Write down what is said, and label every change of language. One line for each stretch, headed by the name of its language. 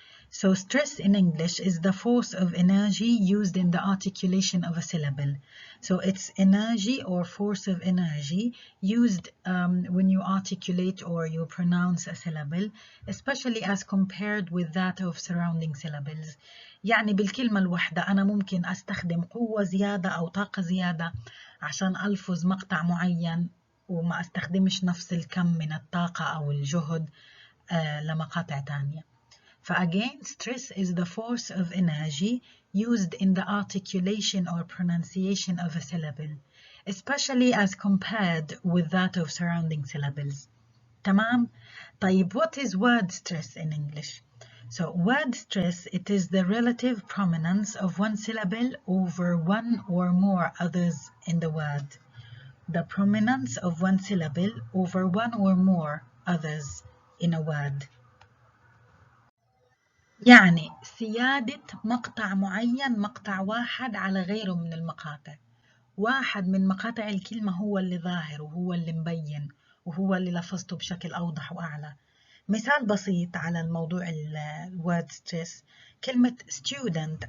English: So stress in English is the force of energy used in the articulation of a syllable. So it's energy or force of energy used when you articulate or you pronounce a syllable, especially as compared with that of surrounding syllables.
Arabic: يعني بالكلمة الواحدة أنا ممكن أستخدم قوة زيادة أو طاقة زيادة عشان ألفظ مقطع معين وما أستخدمش نفس الكم من الطاقة أو الجهد لمقاطع تانية.
English: فagain, stress is the force of energy used in the articulation or pronunciation of a syllable, especially as compared with that of surrounding syllables.
Arabic: تمام؟ طيب,
English: what is word stress in English? So word stress, it is the relative prominence of one syllable over one or more others in the word. The prominence of one syllable over one or more others in a word.
Arabic: يعني سيادة مقطع معين، مقطع واحد على غيره من المقاطع. واحد من مقاطع الكلمة هو اللي ظاهر وهو اللي مبين وهو اللي لفظته بشكل أوضح وأعلى. مثال بسيط على الموضوع word stress، كلمة student.